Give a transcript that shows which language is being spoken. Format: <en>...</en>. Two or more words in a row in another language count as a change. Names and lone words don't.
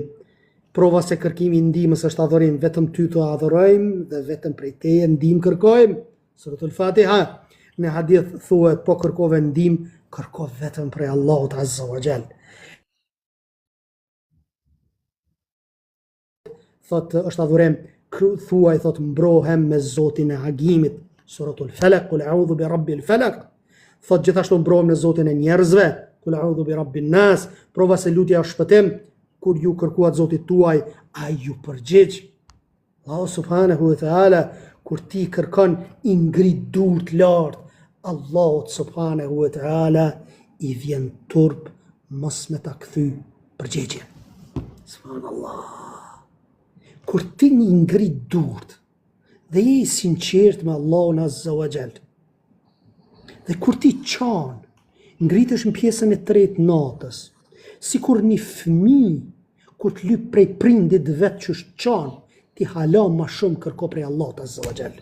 <sq>Prova se kërkimi i ndihmës është adhurim, vetëm ty të adhurojmë dhe vetëm prej teje ndihmë kërkojmë. Suratul Fatiha. Në hadith thuhet po kërkove ndihmë, kërko vetëm prej Allahut</sq> <ar>عز وجل.</ar> <sq>Thot është adhurim, thuaj thot mbrohem me Zotin e Agimit.</sq> <ar>Suratul Falaq, قل أعوذ برب الفلق.</ar> <sq>Thot gjithashtu mbrohem në Zotin e njerëzve,</sq> <ar>قل أعوذ برب الناس.</ar> <sq>Prova se lutja është shpëtim, kur ju kërkuat Zotit tuaj, ai ju përgjigj.</sq> <ar>الله سبحانه وتعالى,</ar> <sq>kur ti kërkon i ngrit durt lart, Allahut</sq> <ar>سبحانه وتعالى</ar> <sq>i vjen turp mos me ta kthy përgjigje. Subhanallah. Kur ti një ngrit durt dhe je i sinqert me Allahun</sq> <ar>عز وجل,</ar> <sq>dhe kur ti qan, ngritesh në pjesën e tretë natës, si kur një fëmijë kur të lyp prej prindit vet që është qan, ti hala ma shumë kërko prej Allahut</sq> <ar>عز وجل.</ar>